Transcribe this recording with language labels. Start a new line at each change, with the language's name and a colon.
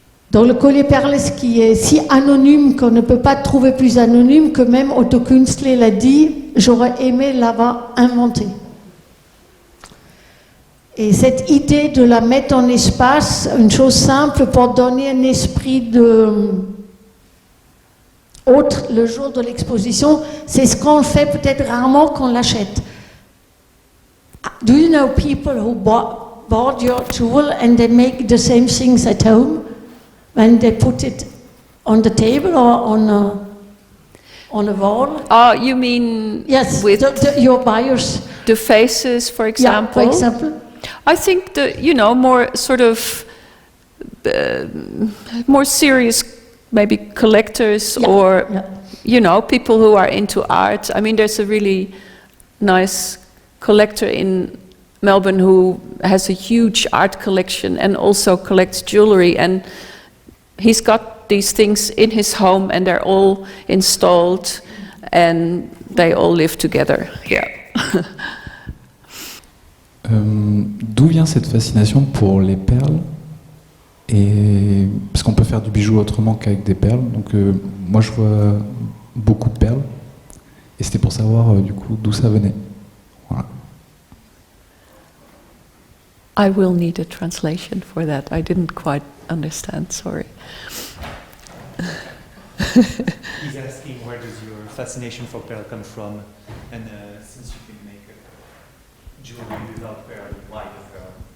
French: Dans le collier perles qui est si anonyme qu'on ne peut pas trouver plus anonyme que même Otto Künstler l'a dit, j'aurais aimé l'avoir inventé. Et cette idée de la mettre en espace, une chose simple pour donner un esprit autre le jour de l'exposition, c'est ce qu'on fait peut-être rarement quand on l'achète.
English: Do you know people who bought your tool and they make the same things at home when they put it on the table or on a wall? Oh, you mean yes, with your buyers? The faces, for example? Yeah, for example. I think more sort of more serious, maybe collectors or, people who are into art. I mean, there's a really nice collector in Melbourne who has a huge art collection and also collects jewelry, and he's got these things in his home and they're all installed and they all live together. Yeah.
French: D'où vient cette fascination pour les perles? Et parce qu'on peut faire du bijou autrement qu'avec des perles, donc moi je vois beaucoup de perles et c'était pour savoir du coup d'où ça venait. Voilà.
English: I will need a translation for that. I didn't quite understand, sorry. He's asking where does your fascination for pearl come from, and since you can make jewelry without pearl, why the pearl?